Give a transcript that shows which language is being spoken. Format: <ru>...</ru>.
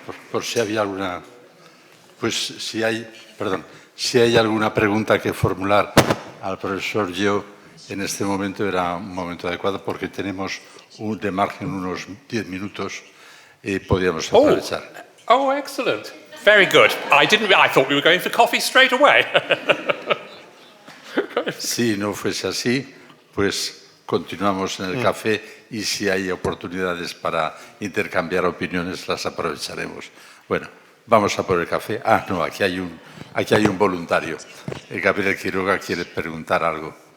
<es>Por si había alguna, si hay alguna pregunta que formular al profesor Yeo en este momento, era un momento adecuado porque tenemos de margen unos 10 minutos y podíamos aprovechar.</es> <en>Oh, excellent. Very good. I thought we were going for coffee straight away.</en> <es>Si no fuese así, pues continuamos en el café y si hay oportunidades para intercambiar opiniones, las aprovecharemos. Bueno, vamos a por el café. Ah, no, aquí hay un voluntario. Gabriel Quiroga quiere preguntar algo.</es>